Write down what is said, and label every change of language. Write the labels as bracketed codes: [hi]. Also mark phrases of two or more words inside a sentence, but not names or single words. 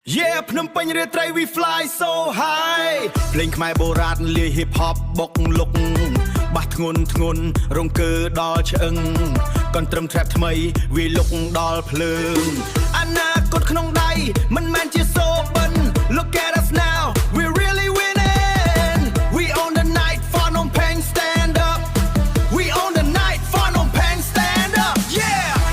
[en] Yeah [km] ភ្នំពេញរាត្រី [en] we fly so high [km] ភ្លេងខ្មែរបុរាណលាយ [en] hip hop [km] បុកលុកបាសធ្ងន់រង្គើដល់ឆ្អឹងកន្ទ្រឹម [en] trap [km] ថ្មីវាលុកដល់ភ្លើងអនាគតក្នុងដៃមិនមែនជាសូបិន [en] Look at us now we're really winning we own the night Phnom Penh stand up we own the night Phnom Penh stand up yeah